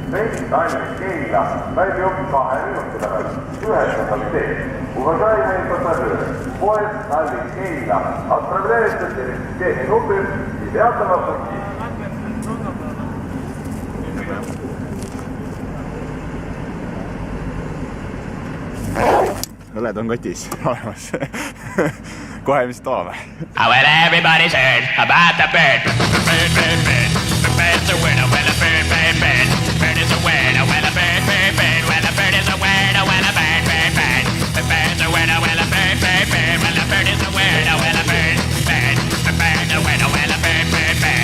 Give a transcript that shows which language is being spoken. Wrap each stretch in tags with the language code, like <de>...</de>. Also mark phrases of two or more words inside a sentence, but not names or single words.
<et>Reis Tallinna Keila väljuv 2 minuti pärast 9. tee.</et> <ru>Уважаемые пассажиры, поезд Таллин-Кейла отправляется через 2 минуты 9-го пути.</ru> <et>Õled on kotis olemas. Kohe mis toome.</et> <en>Well, everybody's heard about the bird. Bird, bird, bird. The bird's a winner, well, a bird, bird, bird. Bird is a winner, well, a bird, bird, bird. Well, a bird is a winner, well, a bird, bird, bird. The bird's a winner, well, a bird, bird, bird. Well, a bird is a winner, well, a bird, bird. The bird's a winner, well, a bird, bird, bird.</en>